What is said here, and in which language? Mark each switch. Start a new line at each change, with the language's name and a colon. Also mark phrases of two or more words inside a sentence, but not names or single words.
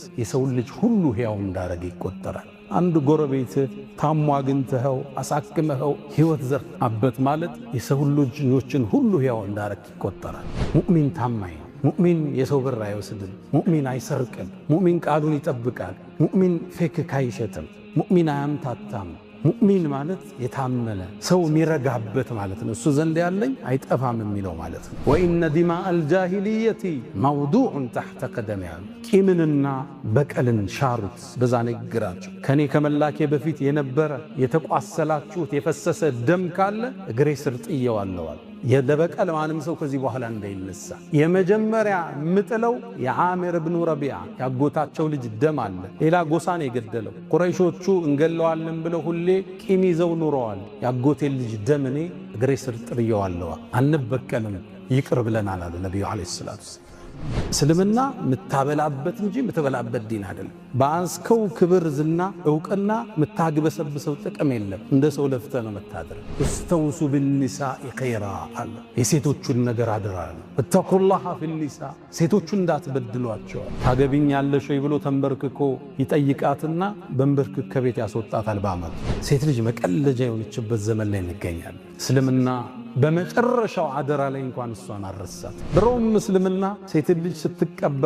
Amharic: የሰው ልጅ ሁሉ ሕያው እንዳረገ ይቆጠራል አንድ ጎረቤት ታሟ አግኝተኸው አሳክመኸው ሕይወት ዘርአበት ማለት የሰው ልጆችን ሁሉ ሕያው እንዳረገ ይቆጠራል ሙእሚን ታማኝ ሙእሚን የሰው ብር አይወስድም ሙእሚን አይሰርቅም ሙእሚን ቃሉን ይጠብቃል ሙእሚን ፌክ ካይሸትም ሙእሚን አያምታታም ሙእሚን ማለት የታመነ ሰው የሚረጋበት ማለት ነው እሱ ዘንድ ያለኝ አይጠፋም የሚለው ማለት ነው
Arabic: وإن دماء الجاهلية موضوع تحت قدمي
Amharic: ቂምንና በቀልን ሻሩት በዛ ንግራቸው ከኔ ከመላኬ በፊት የነበረ የተቋሰላችሁት የፈሰሰ ደም ካለ እግሬ ስር ጥየዋለሁ የደበቀል ማንም ሰው ከዚህ በኋላ እንዳይነሳ የመጀመሪያ ምጥለው የዓሚር ኢብኑ ረቢዓ ያጎታቸው ልጅ ደም አለ ሌላ ጎሳን የገደለው ቁረይሾቹ እንገለዋለን ብለው ሁሌ ቂም ይዘው ኑረዋል ያጎቴ ልጅ ደም እኔ እግሬ ስር ጥየዋለሁ አንበቀልም ይቅር ብለናል አለ ነብዩ
Arabic: عليه الصلاة
Amharic: እስልምና ምታበላበት እንጂ ምትበላበት ዲን አይደለም ባንስከው ክብር ዝና ዕውቅና ምታግበሰብሰው ጥቅም የለም እንደ ሰው ለፍተ ነው መታደር
Arabic: استوصوا بالنساء خيرا
Amharic: አለ የሴቶቹን ነገር አደራል
Arabic: اتقوا الله في النساء
Amharic: ሴቶቹን እንዳትበድሏቸው ታገቢኛለሽ ወይ ብሎ ተንበርክኮ ይጠይቃትና በእንበርክክ ከቤት ያስወጣታል ባማል ሴት ልጅ መቀለጃ የሆነችበት ዘመን ላይ እንገኛለን እስልምና በመጨረሻው አደራ ላይ እንኳን እሷን አረሳት ድሮም እስልምና ሴት ልጅ ስትቀበር